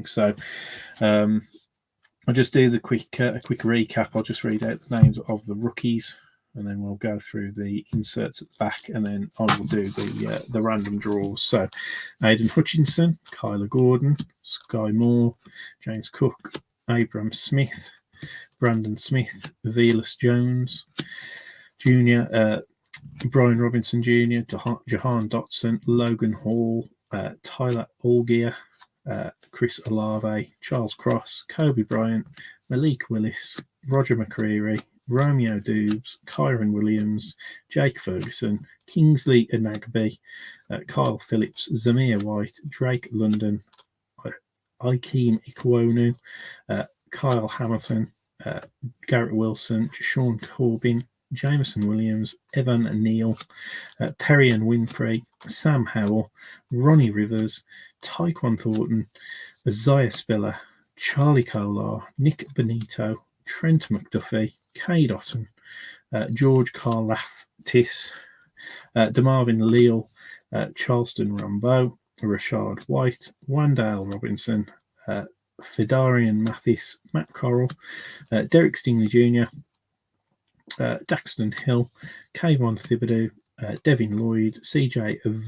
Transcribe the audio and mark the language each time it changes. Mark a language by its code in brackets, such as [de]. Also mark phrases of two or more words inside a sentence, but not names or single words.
[en] So I'll just do the quick recap. I'll just read out the names of the rookies, and then we'll go through the inserts at the back, and then I will do the random draws. So Aidan Hutchinson, Kyler Gordon, Sky Moore, James Cook, Abram Smith, Brandon Smith, Velus Jones Jr., Brian Robinson Jr., Jahan Dotson, Logan Hall, Tyler Allgear, Chris Olave, Charles Cross, Kobe Bryant, Malik Willis, Roger McCreary, Romeo Dubes, Kyron Williams, Jake Ferguson, Kingsley Anagbe, Kyle Phillips, Zamir White, Drake London, Ikeem Ikwonu, Kyle Hamilton, Garrett Wilson, Sean Corbin, Jameson Williams, Evan Neal, Perrion Winfrey, Sam Howell, Ronnie Rivers, Tyquan Thornton, Isaiah Spiller, Charlie Kolar, Nick Benito, Trent McDuffie, Cade Otten, George Karlaftis, DeMarvin Leal, Charleston Rambo, Rashad White, Wandale Robinson, Fidarian Mathis, Matt Corral, Derek Stingley Jr., Daxton Hill, Kayvon Thibodeau, Devin Lloyd, CJ